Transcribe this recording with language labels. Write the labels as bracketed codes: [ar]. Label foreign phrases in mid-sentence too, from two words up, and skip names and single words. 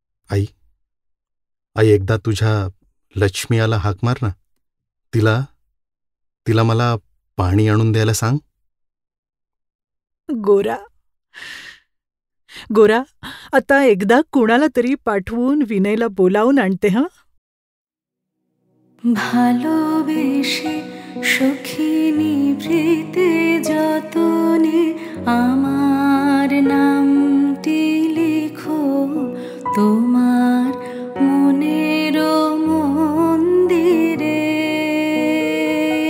[mr] आई, आई एकदा तुझ्या लक्ष्मी आला हाक मार ना. तिला तिला मला पाणी आणून द्यायला सांग. गोरा गोरा, आता एकदा कुणाला तरी पाठवून विनयला बोलावून आणते. हं. [bn] ভালোবেসে সখিনী প্রীতে যতনে আমার নামটি লিখো তোমার মনের মন্দিরে।